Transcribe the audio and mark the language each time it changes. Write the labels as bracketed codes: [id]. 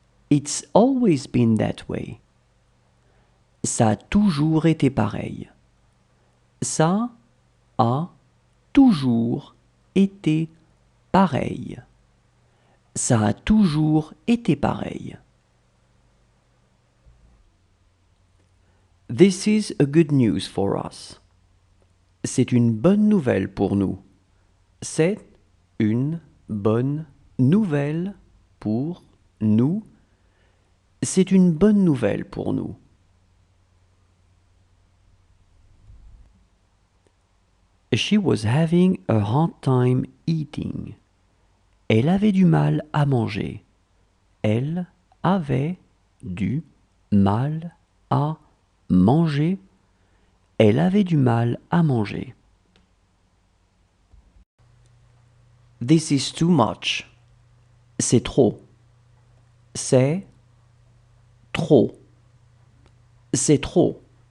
[en] It's always been that way. [fr] Ça a toujours été pareil. Ça a toujours été pareil. Ça a toujours été pareil. [en] This is a good news for us. [fr] C'est une bonne nouvelle pour nous. C'est une bonne nouvelle pour nous. C'est une bonne nouvelle pour nous. [en] She was having a hard time eating. [fr] Elle avait du mal à manger. Elle avait du mal à manger. Elle avait du mal à manger. [en] This is too much. [fr] C'est trop. C'est trop. C'est trop.